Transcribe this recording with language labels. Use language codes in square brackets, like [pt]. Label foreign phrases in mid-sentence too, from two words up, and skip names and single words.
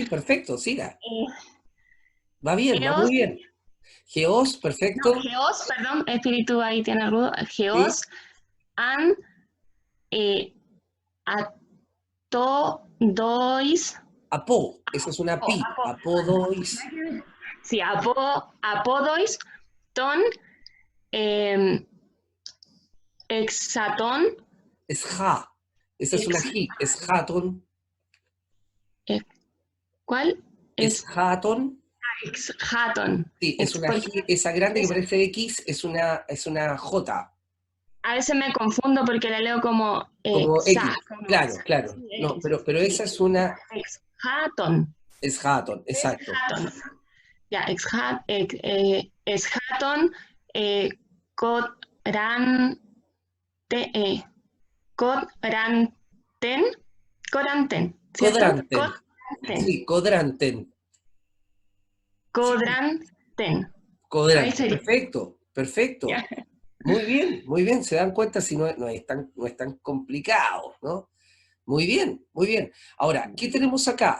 [es] sí, perfecto, siga. eh, Va bien, va muy geos, bien. Geos, no, perfecto. geos, perdón, espíritu ahí tiene algo, Sí. [el] ἕως, ἂν, eh, ἀποδῷς, [es] Apo, esa es una pi. Apodois. [el] sí, ἀποδῷς, τὸν, eh, ἔσχατον, [es] Es ja. Esa es una ex, ji. Es jaton. eh, ¿cuál? Es jaton. Exhatón. Sí, es una Porque ji. Esa grande que parece X es una J. a veces me confundo porque la leo como Como xa, X. como Claro, claro. sí, No, X, pero sí. esa es una. Exhatón. Es jaton, exacto. Exhatón. [el] Ya, ἔσχατον, κοδράντη, κοδράντην, κοδράντην, [es] ¿cierto? Codranten. Codranten, Sí, codranten. Sí, codranten. Ahí codranten. sería. Perfecto, perfecto. Ya. Muy bien. Se dan cuenta si no es tan complicado, ¿no? Muy bien, muy bien. Ahora, ¿qué tenemos acá?